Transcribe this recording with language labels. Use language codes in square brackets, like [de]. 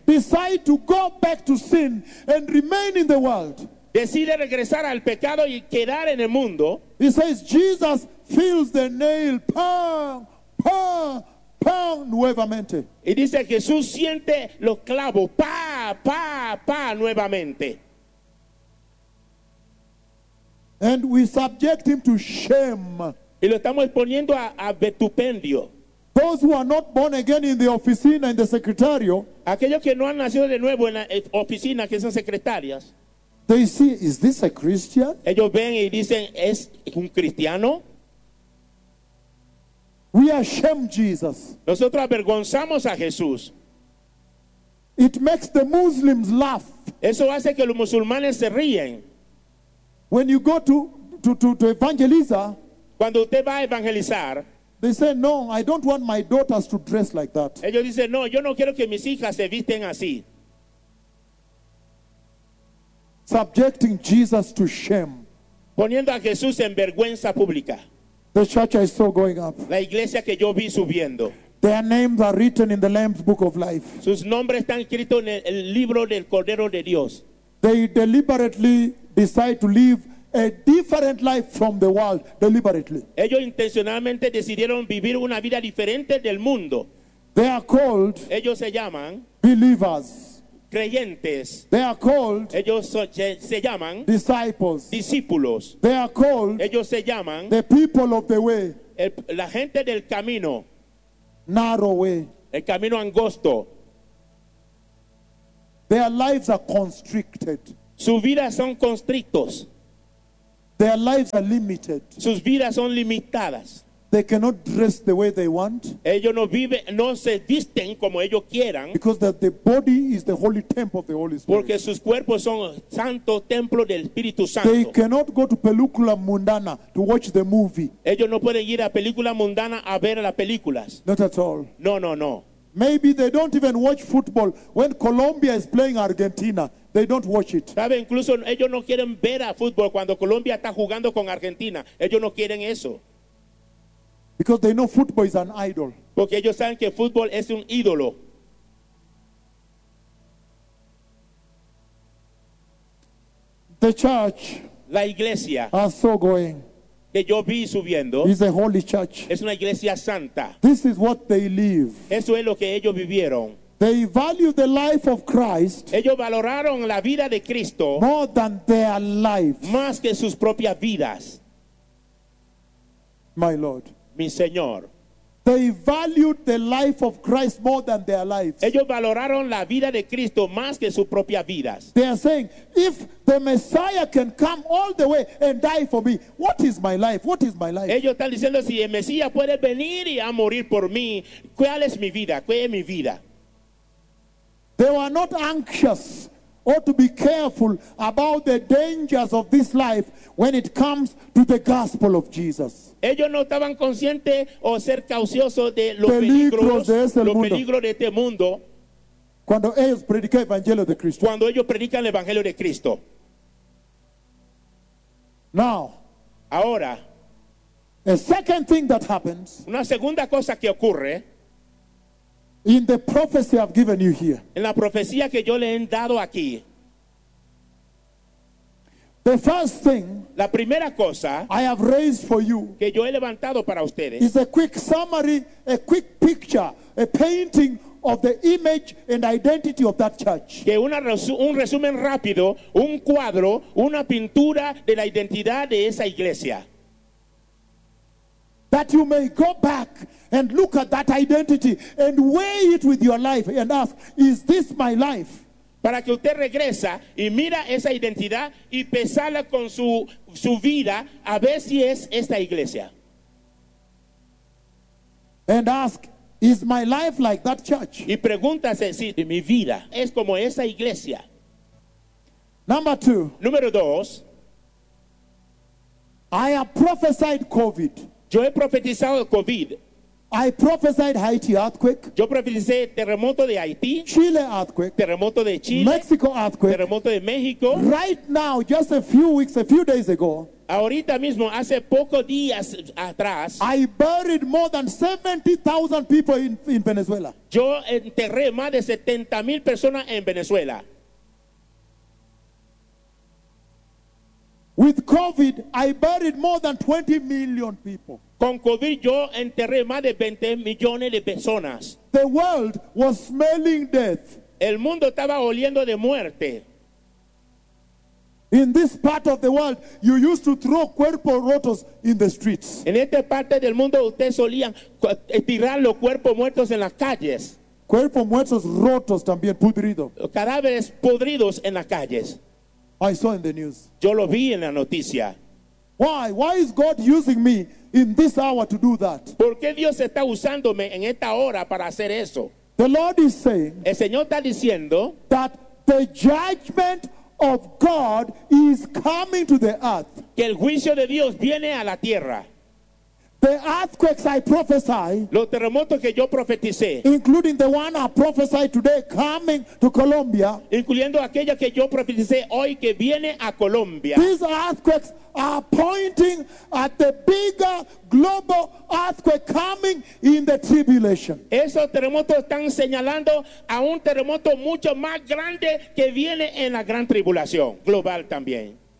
[en] decide to go back to sin and remain in the world. [es] Decide regresar al pecado y quedar en el mundo. [en] He says, Jesus feels the nail, pam, pam, pam, [es] nuevamente. Y dice, Jesús siente los clavos, pa, pa, pa, nuevamente. [en] And we subject him to shame. [es] Y lo estamos exponiendo a vetupendio. [en] Those who are not born again in the [es] oficina, [en] in the [es] secretario. Aquellos que no han nacido de nuevo en la oficina, que son secretarias. [en] They see, is this a Christian? [es] Ellos ven y dicen, ¿es un cristiano? [en] We ashamed Jesus. [es] Nosotros avergonzamos a Jesús. [en] It makes the Muslims laugh. [es] Eso hace que los musulmanes se ríen. [en] When you go to evangelize, [es] cuando usted va a evangelizar, [en] they say, no, I don't want my daughters to dress like that. [es] Ellos dicen, no, yo no quiero que mis hijas se visten así. [en] Subjecting Jesus to shame. [es] Poniendo a Jesús en vergüenza pública. [en] The church I saw going up. [es] La iglesia que yo vi subiendo. [en] Their names are written in the Lamb's Book of Life. [es] Sus nombres están escritos en el libro del Cordero de Dios. [en] They deliberately decide to live a different life from the world. Deliberately. [es] Ellos intencionalmente decidieron vivir una vida diferente del mundo. [en] They are called. [es] Ellos se llaman. [en] Believers. [es] Creyentes. [en] They are called. [es] Ellos se llaman [en] disciples. [es] Discípulos. [en] They are called. [es] Ellos se llaman [en] the people of the way. [es] La gente del camino. [en] Narrow way. [es] El camino angosto. [en] Their lives are constricted. [es] Sus vidas son constrictos. [en] Their lives are limited. [es] Sus vidas son limitadas. [en] They cannot dress the way they want. [es] Ellos no viven, no se visten como ellos quieran. [en] Because the body is the holy temple of the Holy Spirit. [es] Porque sus cuerpos son santo templo del Espíritu Santo. [en] They cannot go to [es] película mundana [en] to watch the movie. [es] Ellos no pueden ir a película mundana a ver las películas. [en] Not at all. [es] No, no, no. [en] Maybe they don't even watch football when Colombia is playing Argentina. They don't watch it. [es] Sabe, incluso ellos no quieren ver a fútbol cuando Colombia está jugando con Argentina. Ellos no quieren eso. [en] Because they know football is an idol. [es] Porque ellos saben que fútbol es un ídolo. [en] The church, [es] la iglesia, [en] I saw going, [es] que yo vi subiendo, [en] is a holy church. [es] Es una iglesia santa. [en] This is what they live. [es] Eso es lo que ellos vivieron. [en] They value the life of Christ. [es] Ellos valoraron la vida de Cristo [en] more than their life. [es] Más que sus propias vidas. [en] My Lord. [es] Mi Señor. [en] They valued the life of Christ more than their lives. [es] Ellos valoraron la vida de Cristo más que sus propias vidas. [en] They are saying, if the Messiah can come all the way and die for me, what is my life? What is my life? [es] Ellos están diciendo, si el Mesías puede venir y a morir por mí, ¿cuál es mi vida? ¿Cuál es mi vida? [en] They were not anxious or to be careful about the dangers of this life when it comes to the gospel of Jesus. [es] Ellos no estaban conscientes o ser cauciosos de los peligros de este mundo. Cuando ellos predican el evangelio de Cristo. Cuando ellos predican el evangelio de Cristo. [en] Now, [es] ahora, [en] a second thing that happens. [es] Una segunda cosa que ocurre. [en] In the prophecy I've given you here. [es] En la profecía que yo le he dado aquí. [en] The first thing. [es] La primera cosa. [en] I have raised for you. [es] Que yo he levantado para ustedes. [en] Is a quick summary, a quick picture, a painting of the image and identity of that church. [es] Que un resumen rápido, un cuadro, una pintura de la identidad de esa iglesia. [en] That you may go back and look at that identity and weigh it with your life and ask, is this my life? [es] Para que usted regresa y mira esa identidad y pesala con su vida a ver si es esta iglesia. [en] And ask, is my life like that church? [es] Y pregúntase si mi vida es como esa iglesia. [en] Number two. [es] Número dos. [en] I have prophesied COVID. [es] Yo he profetizado el COVID. [en] I prophesied Haiti earthquake. [es] Yo profeticé terremoto de Haití. [en] Chile earthquake. [es] Terremoto de Chile. [en] Mexico earthquake. [es] Terremoto de México. [en] Right now, just a few weeks, a few days ago. [es] Ahorita mismo, hace pocos días atrás. [en] I buried more than 70,000 people in Venezuela. [es] Yo enterré más de 70,000 personas en Venezuela. [en] With COVID, I buried more than 20 million people. [es] Con COVID, yo enterré más de 20 millones de personas. [en] The world was smelling death. [es] El mundo estaba oliendo de muerte. [en] In this part of the world, you used to throw [es] cuerpos rotos [en] in the streets. [es] En esta parte del mundo, ustedes solían tirar los cuerpos muertos en las calles. Cuerpos muertos rotos también, pudridos. Cadáveres podridos en las calles. [en] I saw in the news. [es] Yo lo vi en la noticia. [en] Why? Why is God using me in this hour to do that? [es] ¿Por qué Dios está usándome en esta hora para hacer eso? [en] The Lord is saying. [es] El Señor está diciendo [en] that the judgment of God is coming to the earth. [es] Que el juicio de Dios viene a la tierra. [en] The earthquakes I prophesy, [es] los terremotos que yo profeticé, [en] including the one I prophesy today coming to Colombia, [es] incluyendo aquella que yo profeticé hoy que viene a Colombia, [en] these earthquakes are pointing at the bigger global earthquake coming in the tribulation. [es] Esos terremotos están señalando a un terremoto mucho más grande que viene en la gran tribulación global también.